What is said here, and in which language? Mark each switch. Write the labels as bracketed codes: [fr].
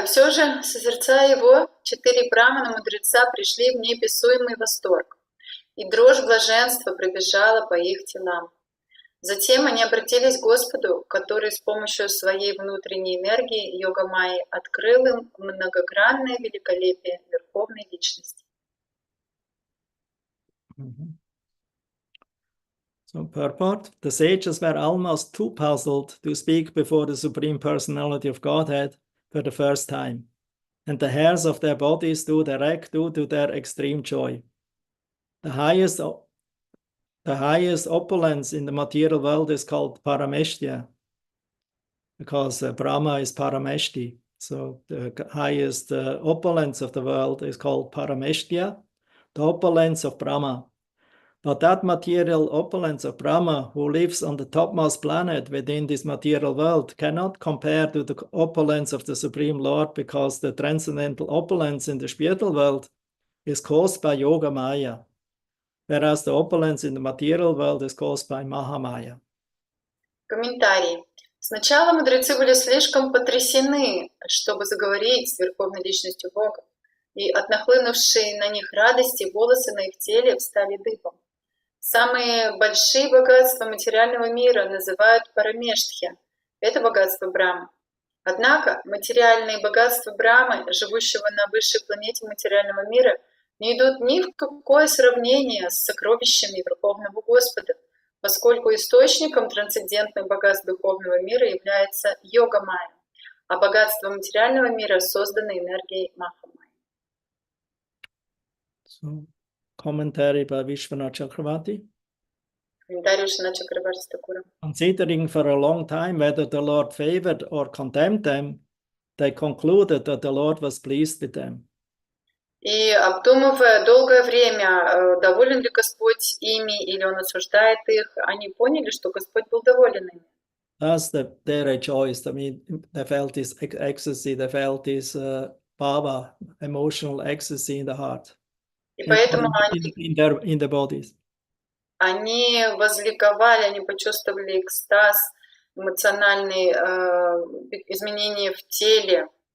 [ru] «И все же, созерцая его, 4 брамана-мудреца пришли в неописуемый восторг, и дрожь блаженства пробежала по их телам. Затем они обратились к Господу, который с помощью своей внутренней энергии йога-майи открыл им многогранное великолепие Верховной Личности». [en] So purport, the sages were almost too puzzled to speak before the Supreme Personality of Godhead for the first time, and the hairs of their bodies stood erect due to their extreme joy. The highest opulence in the material world is called Parameshtya, because Brahma is Parameshti. So the highest opulence of the world is called Parameshtya, the opulence of Brahma. But that material opulence of Brahma, who lives on the topmost planet within this material world, cannot compare to the opulence of the Supreme Lord, because the transcendental opulence in the spiritual world is caused by Yoga Maya, whereas the opulence in the material world is caused by Mahamaya. [ru] Комментарий. Сначала мудрецы были слишком потрясены, чтобы заговорить с Верховной Личностью Бога, и от нахлынувшей на них радости волосы на их теле встали дыбом. Самые большие богатства материального мира называют Парамештхья. Это богатство Брамы. Однако материальные богатства Брамы, живущего на высшей планете материального мира, не идут ни в какое сравнение с сокровищами Верховного Господа, поскольку источником трансцендентных богатств духовного мира является йога-майя, а богатства материального мира созданы энергией Махамайи. [en] So, commentary by Vishwanath Chakravarti. [ru] Комментарий Вишваната Чакрабарти Такура. [en] Considering for a long time whether the Lord favored or condemned them, they concluded that the Lord was pleased with them. [ru] И обдумывая долгое время, доволен ли Господь ими или Он осуждает их, они поняли, что Господь был доволен ими. [en] Thus they rejoiced. I mean, they felt this ecstasy, they felt this bhava, emotional ecstasy in the heart, [ru] И поэтому [en] in their bodies. [ru] они возликовали, они почувствовали экстаз, эмоциональные изменения в теле.